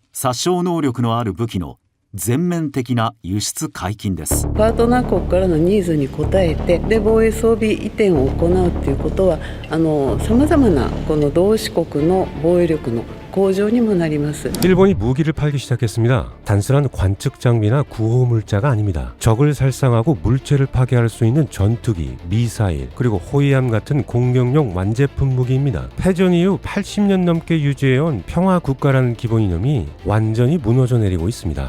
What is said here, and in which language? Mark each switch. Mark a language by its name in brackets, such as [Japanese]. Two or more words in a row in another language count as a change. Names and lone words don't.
[Japanese] 殺傷能力のある武器の全面的な輸出解禁です。パートナー国からのニーズに応えてで防衛装備移転を行うということはさまざまなこの同志国の防衛力の向上にもなります。 [Korean] 일본이 무기를 팔기 시작했습니다. 단순한 관측 장비나 구호 물자가 아닙니다. 적을 살상하고 물체를 파괴할 수 있는 전투기, 미사일, 그리고 호위함 같은 공격용 완제품 무기입니다. 패전 이후 80년 넘게 유지해온 평화 국가라는 기본 이념이 완전히 무너져 내리고 있습니다.